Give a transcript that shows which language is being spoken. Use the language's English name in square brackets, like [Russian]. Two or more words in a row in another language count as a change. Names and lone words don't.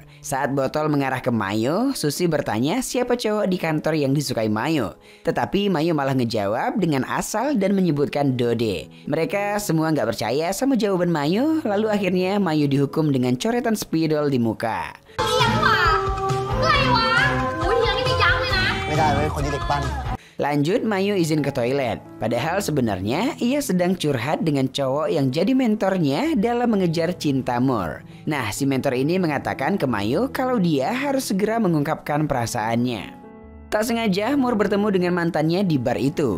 [Indonesian] Saat botol mengarah ke Mayo, Susi bertanya siapa cowok di kantor yang disukai Mayo. Tetapi Mayo malah ngejawab dengan asal dan menyebutkan Dode. Mereka semua nggak percaya sama jawaban Mayo, lalu akhirnya Mayo dihukum dengan coretan spidol di muka. [Thai] ไม่ได้เว้ยคนที่เด็กปั้น [Indonesian] Lanjut, Mayo izin ke toilet. Padahal sebenarnya ia sedang curhat dengan cowok yang jadi mentornya dalam mengejar cinta Mor. Nah, si mentor ini mengatakan ke Mayo kalau dia harus segera mengungkapkan perasaannya. Tak sengaja Mor bertemu dengan mantannya di bar itu.